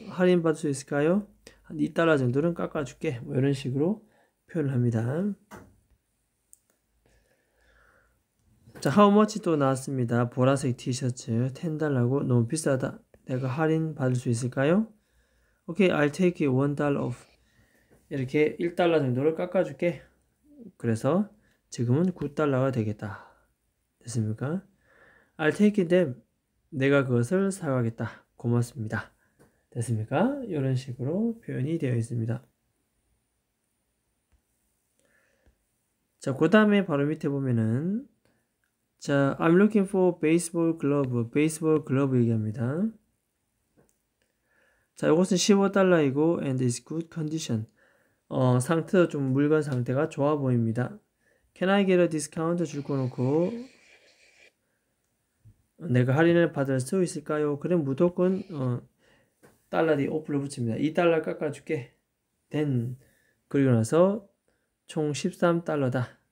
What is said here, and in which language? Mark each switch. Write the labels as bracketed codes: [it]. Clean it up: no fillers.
[ko] 할인 받을 수 있을까요? 한 $2 정도는 깎아줄게. 뭐 이런 식으로 표현을 합니다. 자, how much 또 나왔습니다. 보라색 티셔츠 $10고 너무 비싸다. 내가 할인 받을 수 있을까요? [en] 오케이, I'll take $1 off. [ko] 이렇게 $1 정도를 깎아줄게. 그래서 지금은 $9가 되겠다. 됐습니까? [en] I'll take them. [ko] 내가 그것을 사가겠다. 고맙습니다. 됐습니까? 이런 식으로 표현이 되어 있습니다. 자, 그 다음에 바로 밑에 보면은 [en] 자, I'm looking for baseball glove. [ko] 베이스볼 글러브 얘기합니다. 자, 이것은 $15이고 [en] and is good condition. [ko] 상태도 좀 물건 상태가 좋아 보입니다. [en] Can I get a discount? [ko] 줄 거놓고 내가 할인을 받을 수 있을까요? 그럼 무조건 달러 뒤에 오프를 붙입니다. $2 깎아줄게. then 그리고 나서 총 $13다.